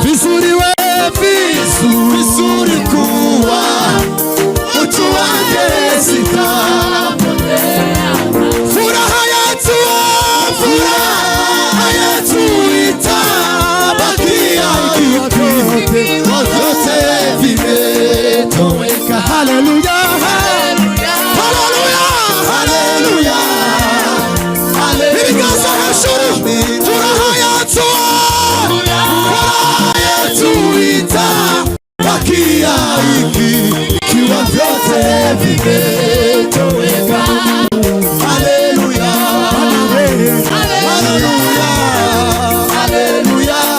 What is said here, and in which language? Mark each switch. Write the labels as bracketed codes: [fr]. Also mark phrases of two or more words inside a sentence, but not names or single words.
[sw] Vizuri kuwa utu wake sitapotea. Furaha yetu itabakia vyote vimetoweka. Haleluya, haleluya, haleluya. [rw] Ibiganza hejuru. [sw] Furaha yetu itabakia ikiwa vyote vimetoweka. Haleluya, haleluya, haleluya.